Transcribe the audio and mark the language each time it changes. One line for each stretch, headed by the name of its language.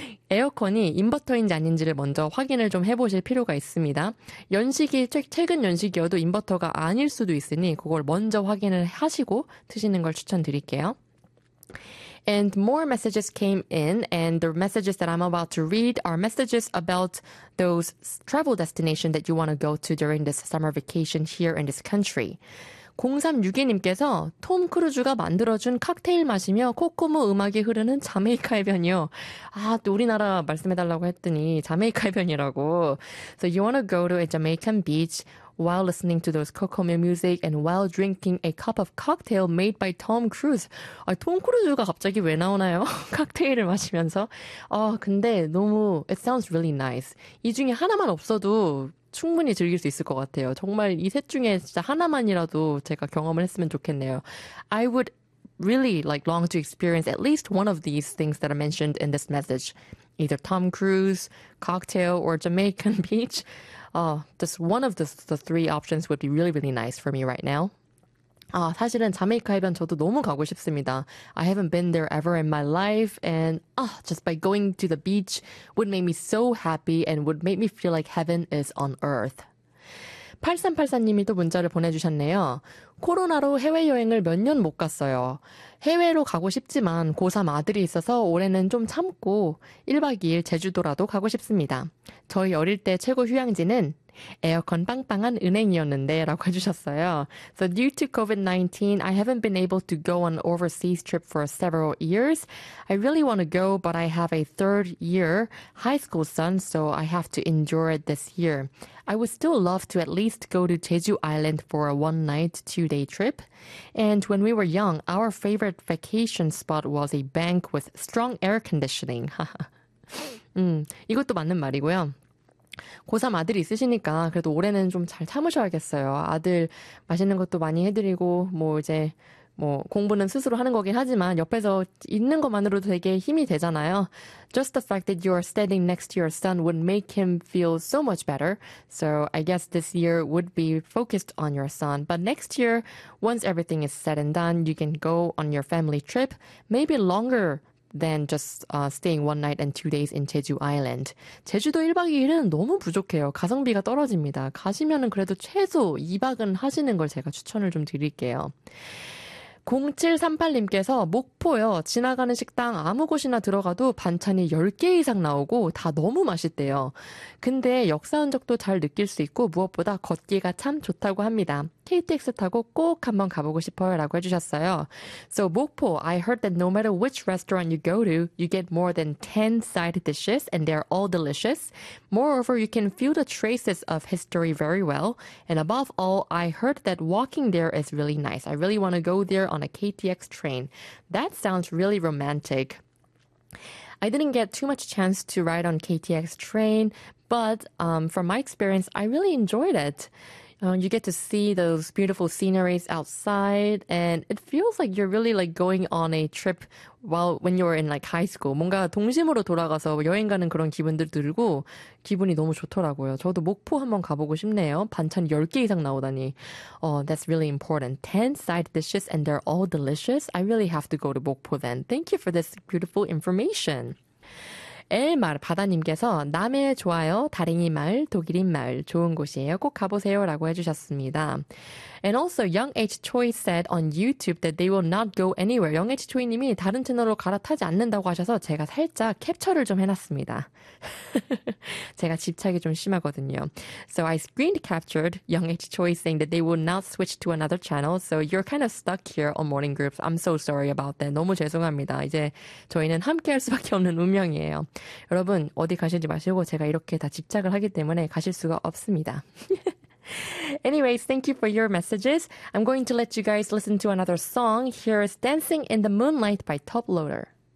Korean: 에어컨이 인버터인지 아닌지를 먼저 확인을 좀 해보실 필요가 있습니다. 연식이 최근 연식이어도 인버터가 아닐 수도 있으니 그걸 먼저 확인을 하시고 드시는 걸 추천드릴게요.
English: And more messages came in, and the messages that I'm about to read are messages about those travel destinations that you want to go to during this summer vacation here in this country.
Korean: 0362님께서 톰 크루즈가 만들어준 칵테일 마시며 코코모 음악이 흐르는 자메이카 해변이요. 아, 또 우리나라 말씀해달라고 했더니 자메이카 해변이라고.
English: So you want to go to a Jamaican beach while listening to those Kokomo music and while drinking a cup of cocktail made by Tom Cruise.
Korean: 아, 톰 크루즈가 갑자기 왜 나오나요? 칵테일을 마시면서. 아, 근데 너무,
English: it sounds really nice.
Korean: 이 중에 하나만 없어도 충분히 즐길 수 있을 것 같아요. 정말 이셋 중에 진짜 하나만이라도 제가 경험을 했으면 좋겠네요.
English: I would really like long to experience at least one of these things that are mentioned in this message. Either Tom Cruise, cocktail, or Jamaican beach. Just one of the three options would be really, really nice for me right now.
Korean: 아, 사실은 자메이카 해변 저도 너무 가고 싶습니다.
English: I haven't been there ever in my life, and just by going to the beach would make me so happy and would make me feel like heaven is on earth.
Korean: 8384님이 또 문자를 보내주셨네요. 코로나로 해외여행을 몇년못 갔어요. 해외로 가고 싶지만 고3 아들이 있어서 올해는 좀 참고 1박 2일 제주도라도 가고 싶습니다. 저희 어릴 때 최고 휴양지는 에어컨 빵빵한 은행이었는데 라고 해주셨어요.
English: So due to COVID-19, I haven't been able to go on overseas trip for several years. I really want to go, but I have a third year high school son, so I have to endure it this year. I would still love to at least go to Jeju Island for a one night, 2 day trip. And when we were young, our favorite vacation spot was a bank with strong air conditioning.
Korean: 이것도 맞는 말이고요. 고3 아들이 있으시니까 그래도 올해는 좀잘 참으셔야겠어요. 아들 맛있는 것도 많이 해드리고, 뭐 이제, 뭐 공부는 스스로 하는 거긴 하지만 옆에서 있는 것만으로도 되게 힘이 되잖아요.
English: Just the fact that you are standing next to your son would make him feel so much better. So I guess this year would be focused on your son. But next year, once everything is said and done, you can go on your family trip, maybe longer than just staying one night and 2 days in Jeju Island.
Korean: 제주도 1박 2일은 너무 부족해요. 가성비가 떨어집니다. 가시면은 그래도 최소 2박은 하시는 걸 제가 추천을 좀 드릴게요. 0738님께서 목포요. 지나가는 식당 아무 곳이나 들어가도 반찬이 10개 이상 나오고 다 너무 맛있대요. 근데 역사 흔적도 잘 느낄 수 있고 무엇보다 걷기가 참 좋다고 합니다. KTX 타고 꼭 한번 가보고 싶어요라고 해주셨어요.
English: So 목포, I heard that no matter which restaurant you go to, you get more than 10 side dishes and they're all delicious. Moreover, you can feel the traces of history very well. And above all, I heard that walking there is really nice. I really want to go there on a KTX train. That sounds really romantic. I didn't get too much chance to ride on KTX train, but from my experience, I really enjoyed it. You get to see those beautiful sceneries outside, and it feels like you're really like going on a trip while when you were in like high school.
Korean: 뭔가 동심으로 돌아가서 여행 가는 그런 기분들 들고 기분이 너무 좋더라고요. 저도 목포 한번 가보고 싶네요. 반찬 10개 이상 나오다니.
English: That's really important. 10 side dishes and they're all delicious. I really have to go to 목포 then. Thank you for this beautiful information.
Korean: 엘마르 바다님께서 남해 좋아요, 다랭이 마을, 독일인 마을 좋은 곳이에요. 꼭 가보세요라고 해주셨습니다.
English: And also, Young H Choi said on YouTube that they will not go anywhere.
Korean: Young H Choi님이 다른 채널로 갈아타지 않는다고 하셔서 제가 살짝 캡처를 좀 해놨습니다. 제가 집착이 좀 심하거든요.
English: So I screen captured Young H Choi saying that they will not switch to another channel. So you're kind of stuck here on Morning Groups. I'm so sorry about that.
Korean: 너무 죄송합니다. 이제 저희는 함께할 수밖에 없는 운명이에요. 여러분, 어디 가시지 마시고 제가 이렇게 다 집착을 하기 때문에 가실 수가 없습니다.
English: Anyways, thank you for your messages. I'm going to let you guys listen to another song. Here is Dancing in the Moonlight by Top Loader.